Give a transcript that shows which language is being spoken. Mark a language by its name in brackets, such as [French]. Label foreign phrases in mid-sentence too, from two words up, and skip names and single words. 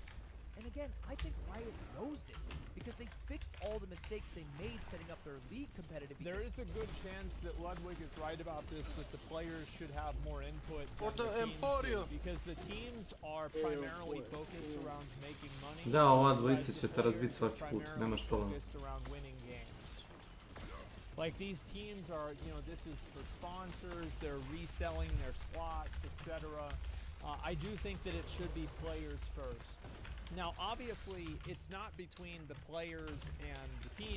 [English] And again, I think Riot knows this, because they fixed all the mistakes they made setting up their league competitive. There is a good chance that Ludwig is right about this, that the players should have more input than the teams do, because the teams are primarily focused around making money. [Serbian] Da, ova dvojica će te razbiti svaki put, nemaš problem. [English] Around winning games. Like, these teams are, you know, this is for sponsors, they're reselling their slots, etc. I do think that it should be players first. Now, obviously, it's not between the players and the teams.